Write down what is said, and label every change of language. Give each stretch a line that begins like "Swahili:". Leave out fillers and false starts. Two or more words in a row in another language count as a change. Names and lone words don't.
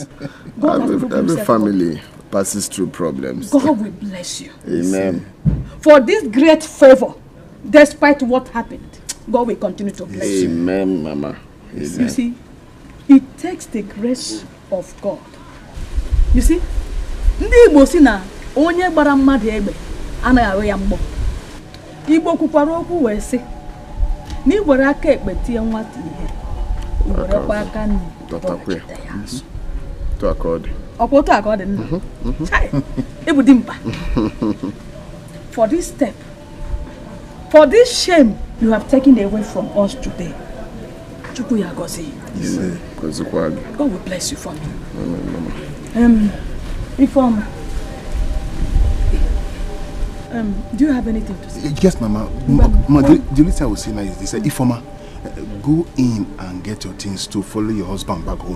English: Every family passes through problems. God will bless you. Amen. For this great favor, despite what happened, God will continue to bless you. Amen, Mama. Amen. You see, it takes the grace of God. You see,
Igbo: ndị Igbo si na onye gbara mmadụ egbe anaghị arụ ya mgbọ. Igbo kwukwara okwu wee sị na iwere aka ekpe tie nwata ihe, iwerekwa aka nri dọkịta ya azụ. Ọkwa aka ọ dị nna. Ebu dị mkpa.
English: For this step, for this shame you have taken away from us today,
Igbo: Chukwu ya gozi.
English: God will bless you for me. Reform. Do you have anything to say? Yes, Mama. The only thing I would say now is they say, Ifoma, go in and get your things to follow your husband back home.